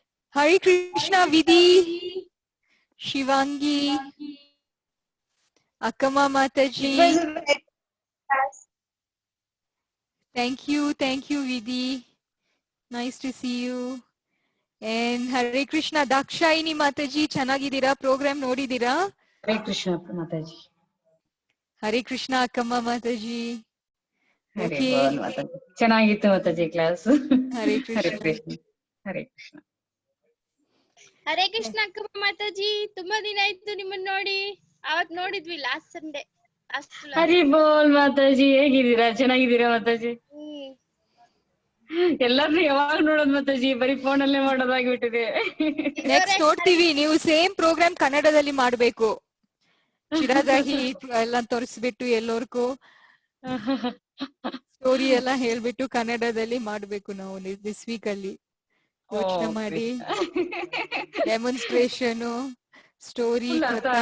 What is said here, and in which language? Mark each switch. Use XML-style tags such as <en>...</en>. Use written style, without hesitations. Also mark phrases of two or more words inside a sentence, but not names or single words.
<en>Hare Krishna Vidhi, Shivangi, Akama Mataji. Thank you, Vidhi. Nice to see you.</en> <kn>And Hare Krishna Dakshaini Mataji, ಚೆನ್ನಾಗಿದ್ದೀರಾ ಪ್ರೋಗ್ರಾಮ್ ನೋಡಿದ್ರಾ.</kn> <en>Hare Krishna Mataji. Hare Krishna Akama Mataji. Hare Okay.</en> <kn>Bol Mataji. ಚೆನ್ನಾಗಿತ್ತು Mataji class.</kn> <en>Hare Krishna. Hare Krishna. Hare Krishna.</en> <kn>ಹರೇ ಕೃಷ್ಣ ಅಕ್ಕಮ್ಮ ಮಾತಾಜಿ ತುಂಬಾ ದಿನ ಆಯ್ತು ನಿಮ್ಮನ್ನ ನೋಡಿ ಅವತ್ ನೋಡಿದ್ವಿ</kn> <en>last Sunday</en> <kn>ಹರಿ ಬೋಲ್ ಮಾತಾಜಿ ಹೇಗಿದ್ದೀರಾ ಚೆನ್ನಾಗಿದ್ದೀರಾ ಮಾತಾಜಿ ಎಲ್ಲಾರ್ನು ಯಾವಾಗ ನೋಡೋದ್ ಮಾತಾಜಿ ಬರೀ ಫೋನ್ ಅಲ್ಲೇ ಮಾಡೋದಾಗ್ಬಿಟ್ಟಿದೆ ನೆಕ್ಸ್ಟ್ ನೋಡ್ತೀವಿ ನೀವು</kn> <en>same program</en> <kn>ಕನ್ನಡದಲ್ಲಿ ಮಾಡ್ಬೇಕು ಚಿರಾದಾಹಿ ಎಲ್ಲ ತೋರಿಸ್ಬಿಟ್ಟು ಎಲ್ಲರಿಗೂ ಸ್ಟೋರಿ ಎಲ್ಲ ಹೇಳ್ಬಿಟ್ಟು ಕನ್ನಡದಲ್ಲಿ ಮಾಡ್ಬೇಕು ನಾವು</kn> <en>this week</en> <kn>ಅಲ್ಲಿ ಯೋಚನೆ ಮಾಡಿ</kn> <en>demonstration story</en> <kn>ಕಥಾ</kn>